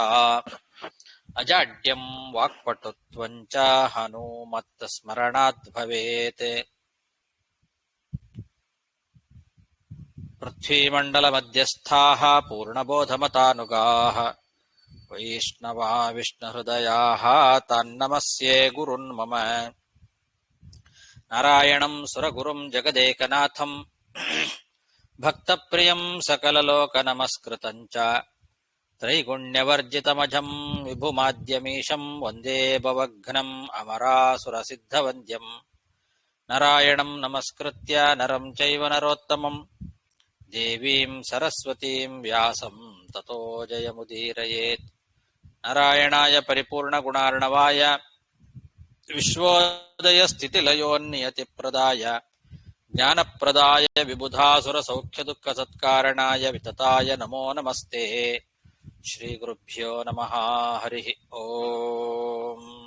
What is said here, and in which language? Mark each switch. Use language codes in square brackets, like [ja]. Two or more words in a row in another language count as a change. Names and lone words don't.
[sa] ಅಜಾಡ್ಯಂ ವಾಕ್ಪಟುತ್ವಂ ಚ ಹನುಮತ್ ಸ್ಮರಣಾತ್ ಭವೇತ್. ಪೃಥ್ವೀಮಂಡಲಮಧ್ಯಸ್ಥಾಃ ಪೂರ್ಣಬೋಧಮತಾನುಗಾಃ ವೈಷ್ಣವಾ ವಿಷ್ಣುಹೃದಯಾಃ ತಾನ್ನಮಸ್ಯೆ ಗುರುನ್ ಮಮ. ನಾರಾಯಣಂ ಸುರಗುರುಂ ಜಗದೇಕನಾಥಂ ಭಕ್ತಪ್ರಿಯಂ ಸಕಲಲೋಕನಮಸ್ಕೃತಂ ಚ. ತ್ರೈಗುಣ್ಯವರ್ಜಿತಮಜಂ ವಿಭುಮಾದ್ಯಮೀಶಂ ವಂದೇ ಭವಘ್ನಂ ಅಮರಾಸುರಸಿದ್ಧವಂದ್ಯಂ. ನಾರಾಯಣಂ ನಮಸ್ಕೃತ್ಯ ನರಂ ಚೈವ ನರೋತ್ತಮಂ ದೇವೀಂ ಸರಸ್ವತೀಂ ವ್ಯಾಸಂ ತತೋ ಜಯಮುದೀರಯೇತ್. ನಾರಾಯಣಾಯ ಪರಿಪೂರ್ಣಗುಣಾರ್ಣವಾಯ ವಿಶ್ವೋದಯಸ್ಥಿತಿಲಯೋನ್ನಿಯತಿಪ್ರದಾಯ ಜ್ಞಾನಪ್ರದಾಯ ವಿಬುಧಾಸುರಸೌಖ್ಯದುಃಖಸತ್ಕಾರಣಾಯ ವಿತತಾಯ ನಮೋ ನಮಸ್ತೆ. ಶ್ರೀಗುರುಭ್ಯೋ ನಮಃ. ಹರಿ ಓಂ.